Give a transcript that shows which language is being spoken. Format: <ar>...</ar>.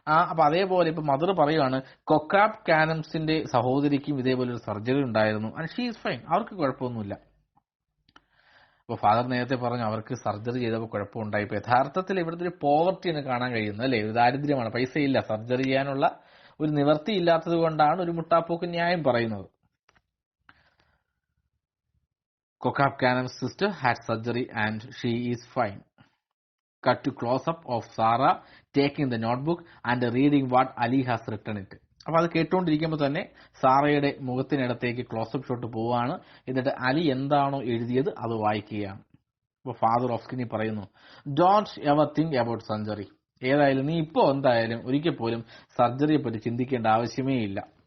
<ml>അപ്പൊ അതേപോലെ ഇപ്പൊ മദർ പറയുകയാണ്, കൊക്കാബ് കാനംസിന്റെ സഹോദരിക്കും ഇതേപോലെ ഒരു സർജറി ഉണ്ടായിരുന്നു,</ml> <en>and she is fine,</en> <ml>അവർക്ക് കുഴപ്പമൊന്നുമില്ല. അപ്പൊ ഫാദർ നേരത്തെ പറഞ്ഞു അവർക്ക് സർജറി ചെയ്തപ്പോൾ കുഴപ്പമുണ്ടായി. ഇപ്പൊ യഥാർത്ഥത്തിൽ ഇവിടുത്തെ ഒരു പോവർട്ടിയാണ് കാണാൻ കഴിയുന്നത്, അല്ലെ? ഒരു ദാരിദ്ര്യമാണ്, പൈസയില്ല, സർജറി ചെയ്യാനുള്ള ഒരു നിവർത്തി ഇല്ലാത്തത് കൊണ്ടാണ് ഒരു മുട്ടാപ്പോക്ക് ന്യായം പറയുന്നത്.</ml> <en>Kokab Canam's sister had surgery and she is fine. Cut to close-up of Sarah taking the notebook and reading what Ali has written it.</en> <ml>അപ്പോൾ അത് കേട്ടുകൊണ്ടിരിക്കുമ്പോൾ തന്നെ സാറയുടെ മുഖത്തിനടുത്തേക്ക് ക്ലോസപ്പ് ഷോട്ട് പോവുകയാണ്. എന്നിട്ട് അലി എന്താണോ എഴുതിയത് അത് വായിക്കുകയാണ്. അപ്പോൾ ഫാദർ ഓഫ് സ്ക്രീൻ പറയുന്നു,</ml> <en>Don't ever think about surgery.</en> <ml>ഏതായാലും നീ ഇപ്പോൾ എന്തായാലും ഒരിക്കൽ പോലും സർജറിയെ പറ്റി ചിന്തിക്കേണ്ട ആവശ്യമേ ഇല്ല.</ml>